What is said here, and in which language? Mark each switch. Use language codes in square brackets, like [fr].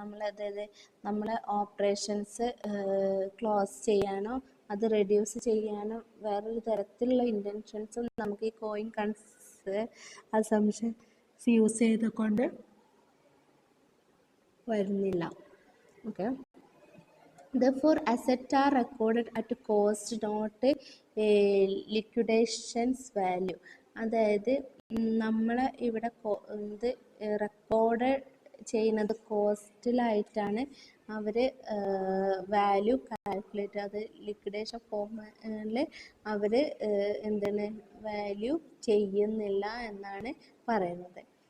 [ml] അതായത് നമ്മളെ operations close ചെയ്യാനോ അത് റെഡ്യൂസ് ചെയ്യാനോ വേറൊരു തരത്തിലുള്ള ഇൻറ്റൻഷൻസും നമുക്ക് ഈ ഗോയിങ് കൺസേൺ അസംഷൻ യൂസ് ചെയ്തുകൊണ്ട് വരുന്നില്ല. [en] Okay, therefore assets are recorded at cost, not liquidations value. [ml] അതായത് നമ്മൾ ഇവിടെ ഇത് റെക്കോർഡ് ചെയ്യുന്നത് കോസ്റ്റിലായിട്ടാണ് അവർ വാല്യൂ കാൽക്കുലേറ്റ്, അത് ലിക്വിഡേഷൻ ഫോമിൽ അവർ എന്താണ് വാല്യൂ ചെയ്യുന്നില്ല എന്നാണ് പറയുന്നത്.